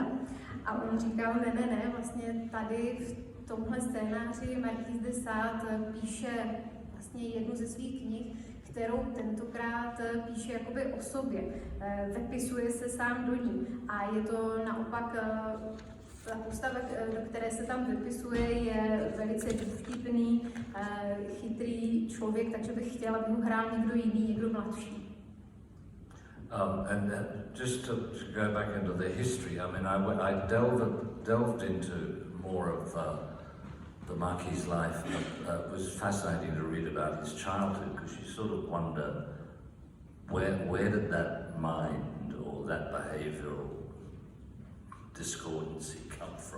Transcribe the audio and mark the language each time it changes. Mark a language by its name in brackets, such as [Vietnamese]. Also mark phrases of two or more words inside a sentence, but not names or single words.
[Czech] A on říkal, ne, vlastně tady v tomhle scénáři Marquis de Sade píše vlastně jednu ze svých knih, kterou tentokrát píše jakoby o sobě. Vepisuje se sám do ní a je to naopak ta postava, do které se tam vypisuje, je velice vtipný, chytrý člověk, takže bych chtěla, aby ho hrál někdo jiný, někdo mladší. [English] And just to go back into the history, I mean, I delved into more of the Marquis' life. It was fascinating to read about his childhood because you sort of wonder where did that mind or that behavioural discordancy come from.